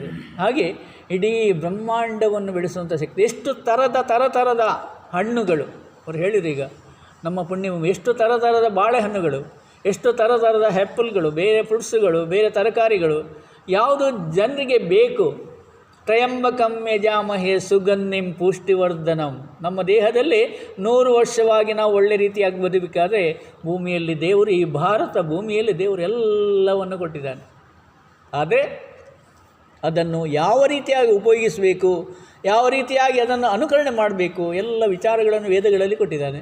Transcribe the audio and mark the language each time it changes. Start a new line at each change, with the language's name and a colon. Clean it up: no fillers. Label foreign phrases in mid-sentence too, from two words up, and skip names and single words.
Kannada: ಹಾಗೆ ಇಡೀ ಬ್ರಹ್ಮಾಂಡವನ್ನು ಬೆಳೆಸುವಂಥ ಶಕ್ತಿ. ಎಷ್ಟು ಥರದ ಹಣ್ಣುಗಳು ಅವ್ರು ಹೇಳಿದ್ರು. ಈಗ ನಮ್ಮ ಪುಣ್ಯಭೂಮಿ ಎಷ್ಟು ಥರದ ಬಾಳೆಹಣ್ಣುಗಳು, ಎಷ್ಟು ಥರದ ಆ್ಯಪಲ್ಗಳು, ಬೇರೆ ಫ್ರೂಟ್ಸುಗಳು, ಬೇರೆ ತರಕಾರಿಗಳು, ಯಾವುದು ಜನರಿಗೆ ಬೇಕು.
Sanskrit: ತ್ರಯಂಬಕಂ ಯಜಾಮಹೇ ಸುಗಂಧಿಂ ಪುಷ್ಟಿವರ್ಧನಂ.
Kannada: ನಮ್ಮ ದೇಹದಲ್ಲಿ 100 ವರ್ಷವಾಗಿ ನಾವು ಒಳ್ಳೆ ರೀತಿಯಾಗಿ ಬದುಕಬೇಕಾದ್ರೆ ಭೂಮಿಯಲ್ಲಿ ದೇವರು, ಈ ಭಾರತ ಭೂಮಿಯಲ್ಲಿ ದೇವರು ಎಲ್ಲವನ್ನು ಕೊಟ್ಟಿದ್ದಾನೆ. ಆದರೆ ಅದನ್ನು ಯಾವ ರೀತಿಯಾಗಿ ಉಪಯೋಗಿಸಬೇಕು, ಯಾವ ರೀತಿಯಾಗಿ ಅದನ್ನು ಅನುಕರಣೆ ಮಾಡಬೇಕು, ಎಲ್ಲ ವಿಚಾರಗಳನ್ನು ವೇದಗಳಲ್ಲಿ ಕೊಟ್ಟಿದ್ದಾನೆ.